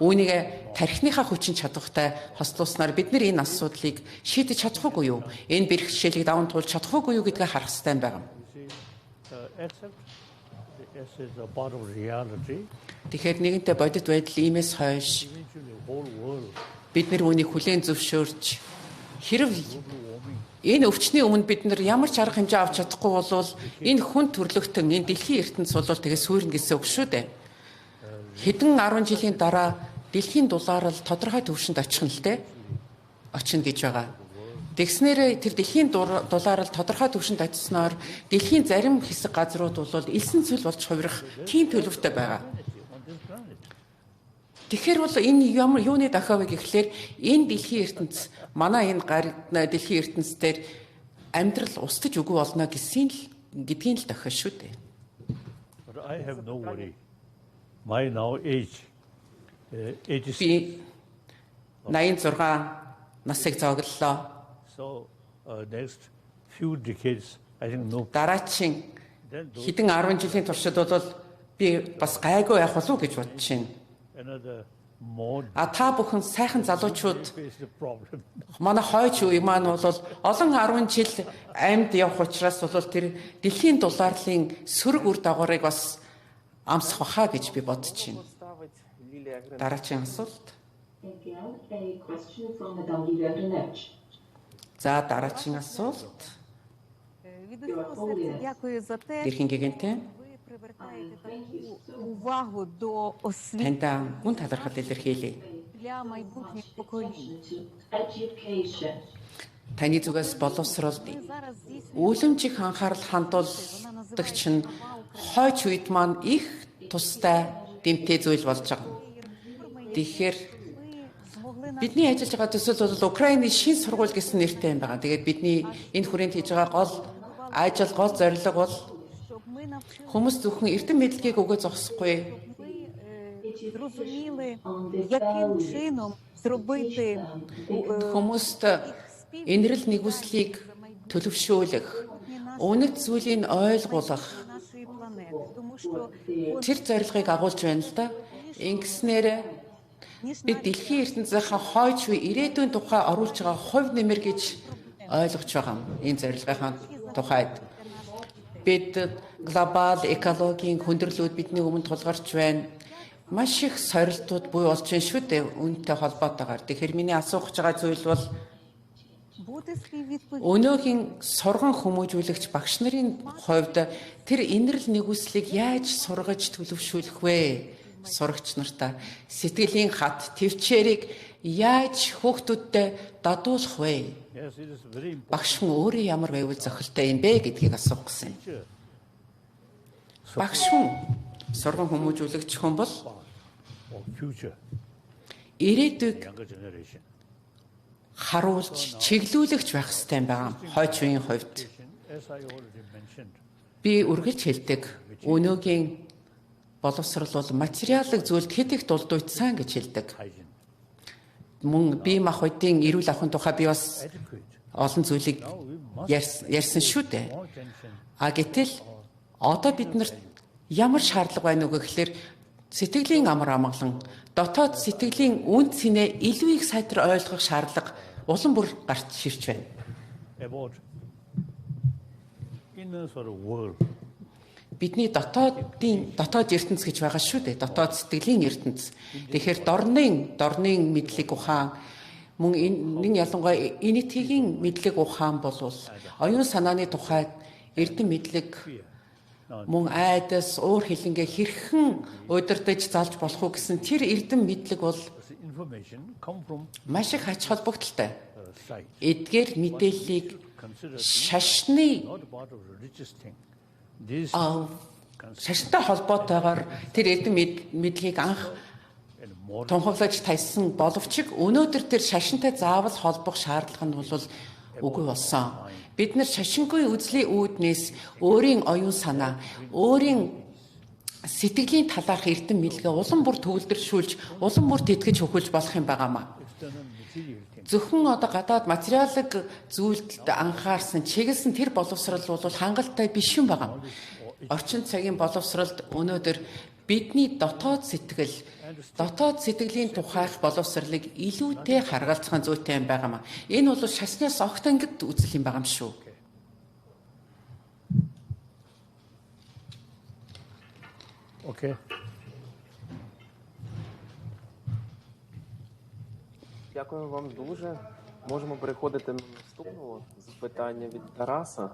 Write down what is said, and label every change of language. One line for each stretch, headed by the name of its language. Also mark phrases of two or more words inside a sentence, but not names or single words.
Mongolian: Үүнийг тархиныхаа хүчин чадвартай хослуулснаар бид энэ асуудлыг шийдэж чадахгүй юу? Энэ бэрхшээлийг даван туулж чадахгүй юу гэдгээ харах хэрэгтэй юм байна.
English: accept this is a part of reality.
Mongolian: Тэгэхээр нэгэнтээ бодит байдал иймээс хойш
English: Eventually, whole world
Mongolian: бид нар үүнийг хүлээн зөвшөөрч хэрв энэ өвчний өмнө бид нар ямар ч арга хэмжээ авч чадахгүй бол энэ хүн төрлөختөн энэ дэлхийн ертөнц бол тэгээ суурна гэсэн үг шүү дээ. Хэдэн 10 жилийн дараа дэлхийн дулаарл тодорхой төвшөнд очих нь л дээ. Очно гэж байгаа. Тэгснээрээ тэр дэлхийн дулаарл тодорхой төвшөнд очисноор дэлхийн зарим хэсэг газрууд бол элсэн цөл болж хувирах тийм төлөвтэй байгаа. Тэгэхээр бол энэ ямар юуны дахиав гэхлээр энэ дэлхийн ертөнц манай энэ дэлхийн ертөнцээр амьдрал устж үгүй болно гэдгийн л дахиа шүү дээ.
English: But I have no worry. My now age, 86.
Mongolian: Би 86 насыг зоглолоо.
English: So next few decades, I think no.
Mongolian: Дараагийн хэдэн 10 жилийн туршид бол би бас гайгүй байх болов уу гэж бодож байна.
English: Another more
Mongolian: Та бүхэн сайхан залуучууд
English: face the problem.
Mongolian: манай хойч үе маань бол олон 10 жил амьд явах учраас бол тэр дэлхийн дулаарлын сөрөг үр дагаврыг бас амсах баха гэж би бодож байна. Дараагийн асуулт.
English: Again, a question from Madame Lilia Greenwich.
Mongolian: За дараагийн асуулт.
Ukrainian: Від усього серця дякую за те, що
Mongolian: Дээрхийн Гэгээнтэн
Ukrainian: ви привертаєте таку увагу до освіти
Mongolian: таньда гүн талархал илэрхийлье.
Ukrainian: для майбутніх поколінь.
Mongolian: Таны зүгээс боловсролд
Ukrainian: Ви зараз здійснюєте
Mongolian: үүлэмжих анхаарал хандуулдаг чинь хойч үед маань их тустай дэмтэй зүйл болж байгаа. Тэгэхээр
Ukrainian: змогли на
Mongolian: бидний ажиллаж байгаа төсөл бол Украйны шин сургууль гэсэн нэртэй юм байна. Тэгээд бидний энэ хүрээнд хийж байгаа гол ажил, гол зорилго бол
Ukrainian: щоб ми навчили,
Mongolian: хүмүүс зөвхөн эрдэм мэдлэгийг өгөө зогсохгүй,
Ukrainian: зрозуміли, яким чином зробити
Mongolian: хүмүүст инэрл нэгүслийг төлөвшөөлөх, үнэт зүйлийг ойлгуулах
Ukrainian: нашої планети. Тому що
Mongolian: тэр зорилгыг агуулж байна л да. Ингэснээр бид дэлхийн ертөнцийн хойч үе ирээдүйн тухай оруулж байгаа хувь нэмэр гэж ойлгож байгаа юм. Энэ зорилгын тухайд бид глобал экологийн хүндрэлүүд бидний өмнө тулгарч байна. Маш их сорилтууд буй болж байна шүү дээ үүнтэй холбоотойгоор. Тэгэхээр миний асуух гэж байгаа зүйл бол
Ukrainian: бути співвідповідним.
Mongolian: өнөөгийн сурган хүмүүжүүлэгч багш нарын хувьд тэр инэрл нэгүслийг яаж сургаж төлөвшүүлэх вэ? Сурагч нартаа сэтгэлийн хат төвчээрийг яаж хүүхдүүдтэй дадуулах вэ?
English: Yes, it is very important.
Mongolian: Багш хүн өөрөө ямар байвал зохилтой юм бэ гэдгийг асуух гэсэн. Багш хүн сурган хүмүүжүүлэгч хүн бол
English: Of future
Mongolian: ирээдүйг
English: younger generation.
Mongolian: харуулж чиглүүлэгч байх хэрэгтэй юм байна. Хойч үеийн хувьд
English: As I already mentioned,
Mongolian: би үргэлж хэлдэг өнөөгийн боловсрол бол материалын зүйлд хэд их дулдуйцсан гэж хэлдэг.
English: hygiene,
Mongolian: Мөн бие махбодын эрүүл ахуйн тухай би бас
English: adequate,
Mongolian: олон зүйлийг ярьсан шүү дээ.
English: more attention.
Mongolian: А гэтэл одоо бид нарт ямар шаардлага байна уу гэхэлэр сэтгэлийн амар амгалан дотоод сэтгэлийн үн цэнэ илүү их сайтар ойлгох шаардлага улам бүр гарч ирж байна.
English: About inner sort of world.
Mongolian: Бидний дотоод ертөнц гэж байгаа шүү дээ. Дотоод сэтгэлийн ертөнц. Тэгэхээр дорны мэдлэг ухаан мөн энэ ялангуяа энэтигийн мэдлэг ухаан бол оюун санааны тухайд эрдэм мэдлэг мөн айдас уур хилэнгээ хэрхэн удирдах залж болох уу гэсэн тэр эрдэм мэдлэг бол
English: The information come from
Mongolian: маш их ач холбогдолтой.
English: sight,
Mongolian: Эдгээр мэдээллийг
English: considered
Mongolian: шашны
English: not part of religious thing. This
Mongolian: шашинтай холбоотойгоор тэр эрдэм мэдлэгийг анх
English: and more
Mongolian: тунхаглаж тайсан боловч өнөөдөр тэр шашинтай заавал холбох шаардлага нь бол үгүй болсон. Бид нар шашингүй үзлийн үүднээс өөрийн оюун санаа, өөрийн сэтгэлийн талаарх эрдэм мэдлэгээ улам бүр төвлөршүүлж, улам бүр тэтгэж хөгжүүлж болох юм байгаамаа.
English: external material thing.
Mongolian: Зөвхөн одоо гадаад материалыг зүйлд анхаарсан, чиглэсэн тэр боловсрал бол хангалттай биш юм байгаа. Орчин цагийн боловсралд өнөөдөр бидний дотоод сэтгэлийн тухайх боловсралыг илүүтэй харгалзахын зүйтэй юм байгаамаа. Энэ бол шашнаас огт ангид үзэл юм байгаа юм шүү.
Ukrainian: Okay. Дякую вам дуже. Можемо переходити на наступне запитання від Тараса.